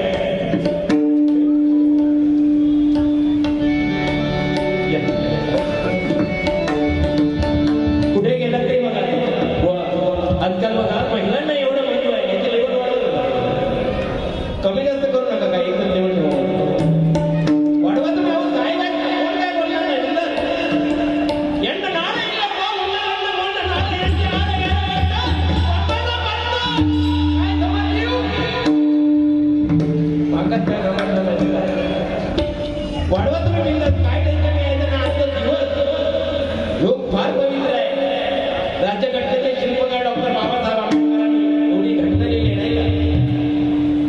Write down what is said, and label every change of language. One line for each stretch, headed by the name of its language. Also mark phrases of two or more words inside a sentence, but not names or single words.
Marathi: कुठे गेला तरी बघा आजकाल बघा महिलांना एवढं महत्व आहे याचे लेवल वाढवलं. कमी जास्त करू नका काही एकदम लेवल ठेवा वाढवा तुम्ही. अहो साहेब कोण काय बोलणार नाही
Kannada: ಎಂತ ನಾಳೆ ಇಲ್ಲಪ್ಪ ಉಳ್ಳಾಗಡ್ಡ ಬೋಂಡ ನಾಳೆ ಎಂತ ಆದ ಒಬ್ಬನ ಬಂದು
Marathi: काय समजलीव मागत काय समजलं नाही. वाढवा तुम्ही बिंदास काय टेन्शन घ्यायचं ना. आजचा दिवस योग फार पवित्र आहे. राज्यघटनेचे शिल्पकार डॉक्टर बाबासाहेब आंबेडकरांनी एवढी घटना लिहिली नाही का.